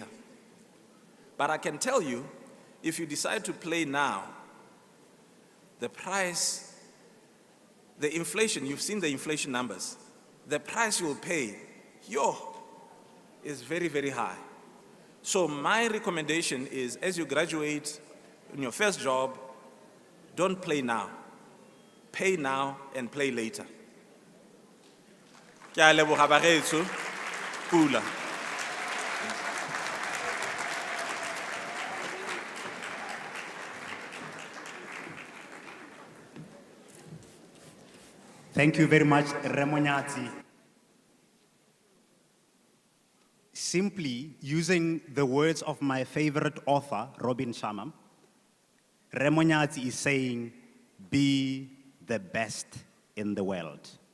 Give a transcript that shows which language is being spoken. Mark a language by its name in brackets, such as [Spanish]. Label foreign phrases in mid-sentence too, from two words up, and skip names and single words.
[English] But I can tell you, if you decide to play now, the price, the inflation, you've seen the inflation numbers, the price you will pay, is very, very high. So my recommendation is, as you graduate in your first job, don't play now. Pay now and play later. [Tswana] Ke a leboga bagaetsho. Pula. [English] Thank you very much, Remonyati. Simply using the words of my favorite author, Robin Sharma, Remonyati is saying, be the best in the world.